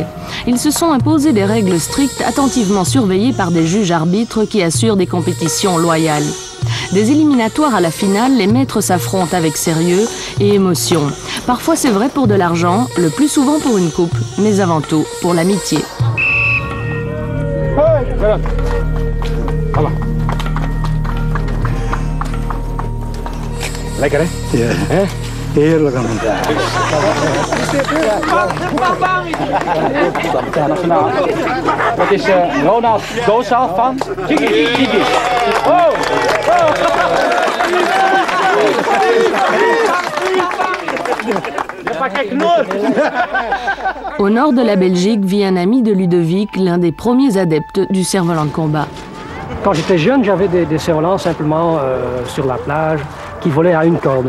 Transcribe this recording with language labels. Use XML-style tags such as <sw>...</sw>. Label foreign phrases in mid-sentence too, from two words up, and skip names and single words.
<fr>Ils se sont imposés des règles strictes, attentivement surveillées par des juges arbitres qui assurent des compétitions loyales. Des éliminatoires à la finale, les maîtres s'affrontent avec sérieux et émotion. Parfois c'est vrai pour de l'argent, le plus souvent pour une coupe, mais avant tout pour l'amitié.</fr> <nl>Lekker, hè? Ja. Heerlijk aan het Dat is Ronald Gozal van Tiki. Oh!</nl> <fr>Au nord de la Belgique vit un ami de Ludovic, l'un des premiers adeptes du cerf-volant de combat. Quand j'étais jeune, j'avais des cerfs-volants simplement sur la plage qui volaient à une corde.</fr>